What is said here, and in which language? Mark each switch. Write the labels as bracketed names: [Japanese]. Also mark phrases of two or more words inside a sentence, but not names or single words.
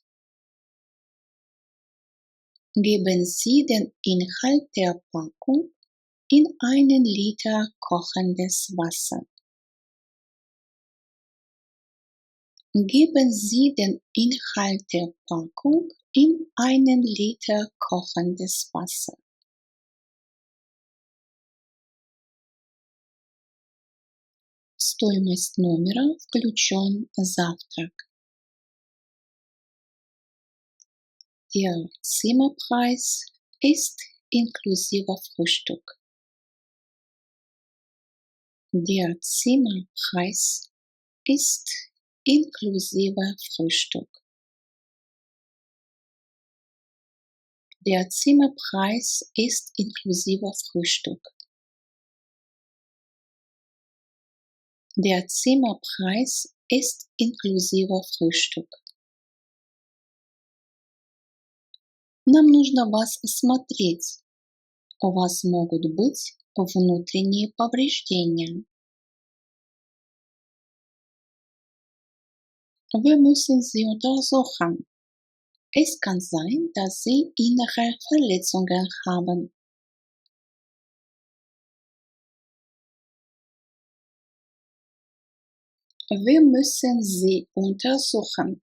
[German] Geben Sie den Inhalt der Packung in 1 Liter kochendes Wasser. Geben Sie den Inhalt der Packung in 1 Liter kochendes Wasser. [Russian] В стоимость номера включен завтрак. [German] Der Zimmerpreis ist inklusive Frühstück. Der Zimmerpreis ist inklusive Frühstück. Der Zimmerpreis ist inklusive Frühstück. Der Zimmerpreis ist inklusive Frühstück. [Russian] Нам нужно вас осмотреть. У вас могут быть внутренние повреждения. [German] Wir müssen Sie untersuchen. Es kann sein, dass Sie innere Verletzungen haben. Wir müssen Sie untersuchen.